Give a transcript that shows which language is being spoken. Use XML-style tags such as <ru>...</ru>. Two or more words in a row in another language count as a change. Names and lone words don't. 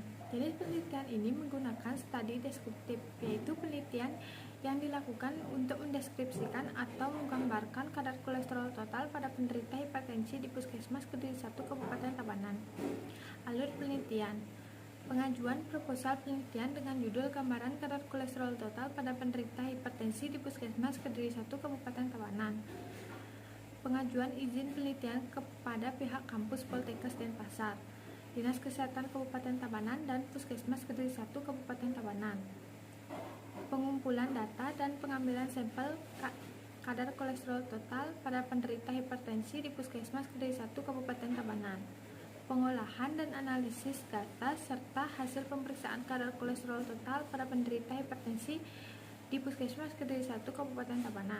<id>Jenis penelitian ini menggunakan studi deskriptif, yaitu penelitian yang dilakukan untuk mendeskripsikan atau menggambarkan kadar kolesterol total pada penderita hipertensi di Puskesmas Kediri 1 Kabupaten Tabanan. Alur penelitian. Pengajuan proposal penelitian dengan judul gambaran kadar kolesterol total pada penderita hipertensi di Puskesmas Kediri 1 Kabupaten Tabanan. Pengajuan izin penelitian kepada pihak kampus Poltekkes Denpasar, Dinas Kesehatan Kabupaten Tabanan, dan Puskesmas Kediri 1 Kabupaten Tabanan. Pengumpulan data dan pengambilan sampel kadar kolesterol total pada penderita hipertensi di Puskesmas Kediri 1 Kabupaten Tabanan. Pengolahan dan analisis data serta hasil pemeriksaan kadar kolesterol total pada penderita hipertensi di Puskesmas Kediri 1 Kabupaten Tabanan.</id>